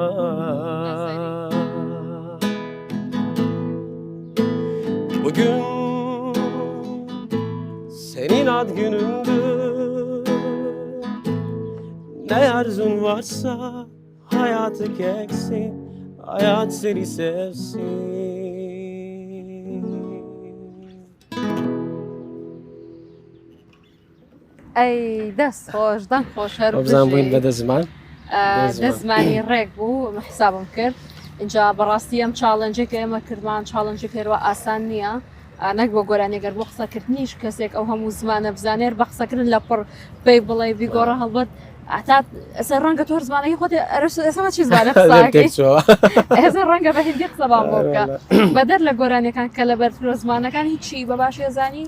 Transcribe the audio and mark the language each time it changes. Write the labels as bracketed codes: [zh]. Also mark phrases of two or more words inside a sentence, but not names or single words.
[tr] Bugün senin ad günündür Ne arzun varsa hayatı keksin Hayat seni sevsin [ckb] ئەی دەست خۆش دەنگ خۆش هەر بزان بووین بەدە زمان دەزمانی ڕێک بوو حسابم کرد اینجا بەڕاستی ئەم چاڵنجێک ئێمە کردمان چاڵنجی پێرەوە ئاسان نییە نەک بۆ گۆرانێگەر بۆ قسەکردنیش کەسێک ئەو هەموو زمانە بزانێر بە قسەکردن لە پڕ پێی بڵێ بیگۆڕە هەڵبەت ئاتا ئەسە ڕەنگە تۆ زمانەی خۆت ئەسمە چی زمانە ئێستا ڕەنگە بە هندی قسەبان بۆ بکە بەدەر لە گۆرانەکان کە لە بەرفرۆ زمانەکان هیچی بە باش ێزانی